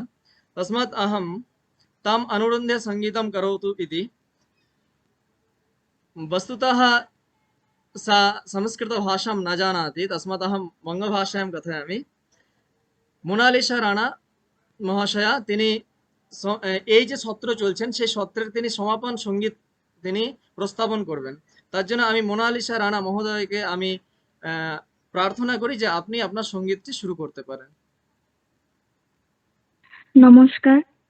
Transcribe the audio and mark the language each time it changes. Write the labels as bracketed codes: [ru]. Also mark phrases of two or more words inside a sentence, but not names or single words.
[sa] तस्मात् अहं ताम् अनुरुन्ध्य संगीतं करोतु इति। वस्तुतः सा संस्कृतभाषां न जानाति, तस्मात् अहं वङ्गभाषायां कथयामि। [bn] মোনালিসা রাণা মহাশয়া তিনি এই যে সত্র চলছেন সেই সত্রের তিনি সমাপন সঙ্গীত তিনি প্রস্তাবন করবেন। তার জন্য আমি মোনালিসা রাণা মহোদয়কে আমি প্রার্থনা করি যে আপনি আপনার সঙ্গীতটি শুরু করতে পারেন। নমস্কার।